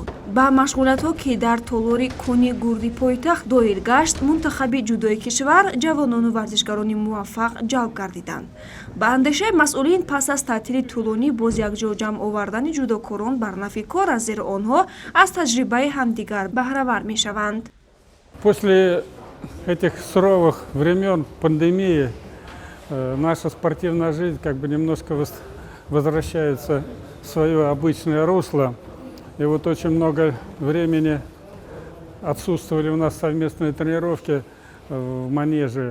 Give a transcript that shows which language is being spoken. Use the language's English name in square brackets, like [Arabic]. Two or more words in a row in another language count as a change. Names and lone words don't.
[Tajik] Ба машғулиятҳо, ки дар толори кӯни гурди пойтахт доир гашт, мунтахаби ҷудои кишвар ҷавонону варзишгарони муваффақ ҷалб гардиданд. Ба андешаи масъулин пас аз таътили тӯлонӣ боз якҷо ҷамъ овардани ҷудокорон бар нафи кор аст, зеро онҳо аз таҷрибаи ҳамдигар баҳравар мешаванд. [Russian] После этих суровых времен пандемии наша спортивная жизнь как бы немножко возвращается в свое обычное русло. И вот очень много времени отсутствовали у нас совместные тренировки в манеже.